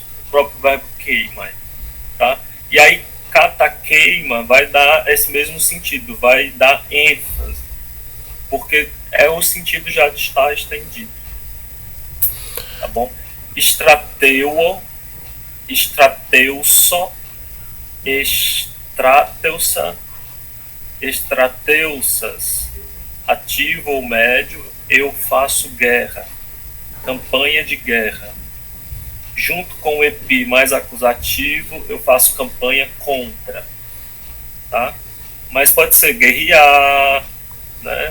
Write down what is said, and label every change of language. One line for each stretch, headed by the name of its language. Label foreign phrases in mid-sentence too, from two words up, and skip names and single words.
Portuguese: O próprio verbo queima, tá? E aí katakeima vai dar esse mesmo sentido, vai dar ênfase, porque é o sentido já de estar estendido. Tá bom?
Greek: στρατεύω, στρατεύσω, ἐστράτευσα, στρατεύσας,
Portuguese: ativo ou médio, eu faço guerra, campanha de guerra. Junto com o epi mais acusativo, eu faço campanha contra, tá? Mas pode ser guerrear, né?